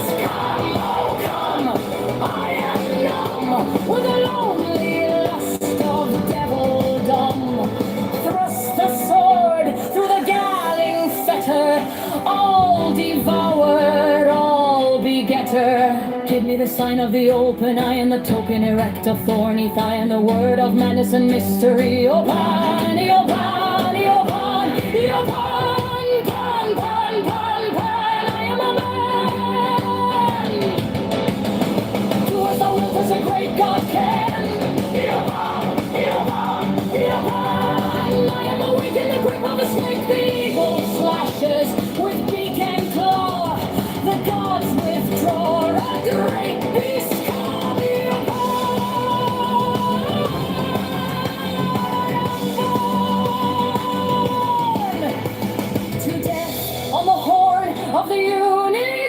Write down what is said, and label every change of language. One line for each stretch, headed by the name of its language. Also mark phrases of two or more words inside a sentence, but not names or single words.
English: Come, oh come, I am numb with the lonely lust of devildom. Thrust the sword through the galling fetter, all devoured, all begetter. Give me the sign of the open eye and the token erect of thorny thigh and the word of madness and mystery. O pan, O pan, O pan, O pan, pan, pan, pan, pan, I am a man. Do as thou wilt as a great God can. O pan, O pan, O pan, I am awake in the grip of a snake. The eagle slashes with beak and claw. The gods withdraw. A great beast called the to death on the horn of the unicorn.